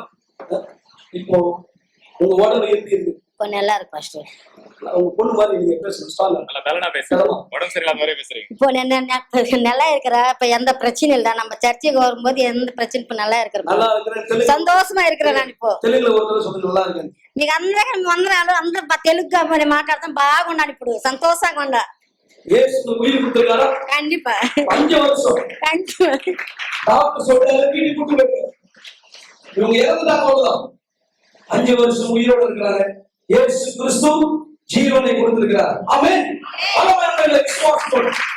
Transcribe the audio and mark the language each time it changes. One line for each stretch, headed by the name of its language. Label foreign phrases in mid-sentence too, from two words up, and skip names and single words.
Tamil: இப்போ உங்க உடம்பு எப்படி இருக்கு? இப்போ நல்லா இருக்கு பாஸ்டர். உங்க பொண்ணு மாதிரி நீங்க பேசுங்க, ஸ்டார்ல நல்லா பேசுறீங்க, உடம்பு சரியில்லாத மாதிரி பேசுறீங்க. இப்போ நல்லா இருக்கிறா, இப்ப எந்த பிரச்சனையும் இல்ல. நம்ம சர்ச்சைக்கு வரும்போது எந்த பிரச்சனை இப்ப நல்லா இருக்கிறோம், நல்லா இருக்கிறேன், சந்தோஷமா இருக்கிறேன். நான் இப்போ தெலுங்குல ஒருத்தர் சொல்லுங்க நல்லா இருக்கேன்.
Telugu: మీకు అందరూ వందనాలు. అందరూ తెలుగు మాట్లాడతాం బాగున్నాను, ఇప్పుడు సంతోషంగా ఉండా.
Tamil: இயேசு உனக்கு உயிர் கொடுத்திருக்காரா? கண்டிப்பா 5 வருஷம் கண்டிப்பா டாக்டர் சொல்றாரு வீட்டுக்கு கூட்டு வைக்க. இவங்க இறந்துட்டாங்க அவ்வளவுதான். 5 வருஷம் உயிரோடு இருக்கிறாங்க. இயேசு கிறிஸ்து ஜீவனை கொடுத்திருக்கிறார். ஆமென். பலமான விசுவாசத்தோடு.